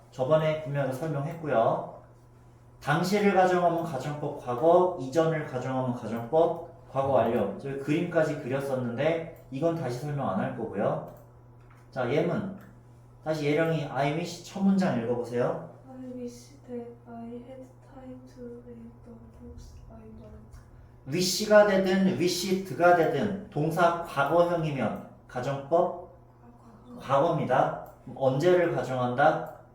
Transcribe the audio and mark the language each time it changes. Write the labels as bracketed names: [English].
[Korean] 저번에 분명히 설명했고요. 당시를 가정하면 가정법 과거, 이전을 가정하면 가정법 과거 완료. 저희 그림까지 그렸었는데 이건 다시 설명 안 할 거고요. 자, 예문. 다시 예령이 I wish 첫 문장 읽어보세요. [English] I wish that I had time to read the books I want. [Korean] wish가 되든 wished가 되든 동사 과거형이면 가정법 과거입니다. 그럼 언제를 가정한다?